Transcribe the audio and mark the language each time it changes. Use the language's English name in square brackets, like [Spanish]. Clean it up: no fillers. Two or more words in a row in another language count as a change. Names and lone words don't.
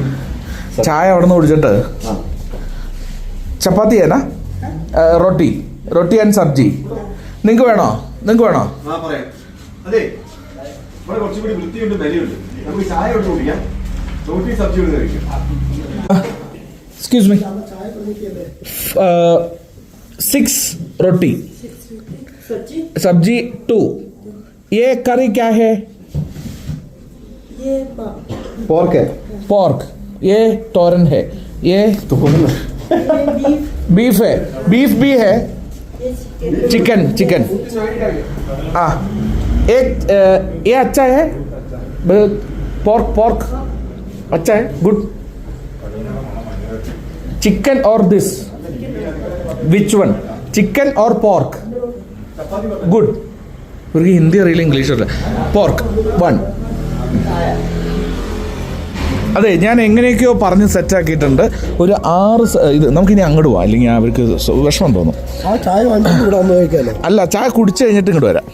[Malayalam] ചായ അവിടെ നിന്ന് കുടിച്ചിട്ട് ചപ്പാത്തി ഏനാ? റൊട്ടി ആൻഡ് സബ്ജി. നിങ്ങൾക്ക് വേണോ? [English] excuse me, [Hindi] 6 रोटी, सब्जी 2. ये करी क्या है? ये पोर्क है. पोर्क. ये तोरन है. ये बीफ है. बीफ भी है. चिकन. हाँ, एक ये अच्छा है. पोर्क अच्छा है. गुड. चिकन और दिस, [English] which one? [Hindi] चिकन और पोर्क. गुड. [Malayalam] ഇവർക്ക് ഹിന്ദി അറിയില്ല, ഇംഗ്ലീഷ് അറിയില്ല. പോർക്ക് 1. അതെ, ഞാൻ എങ്ങനെയൊക്കെയോ പറഞ്ഞ് സെറ്റാക്കിയിട്ടുണ്ട്. ഒരു 6 ഇത് നമുക്കിനി അങ്ങോട്ട് പോവാം, അല്ലെങ്കിൽ അവർക്ക് വിഷമം തോന്നും. അല്ല, ചായ കുടിച്ചു കഴിഞ്ഞിട്ട് ഇങ്ങോട്ട് വരാം.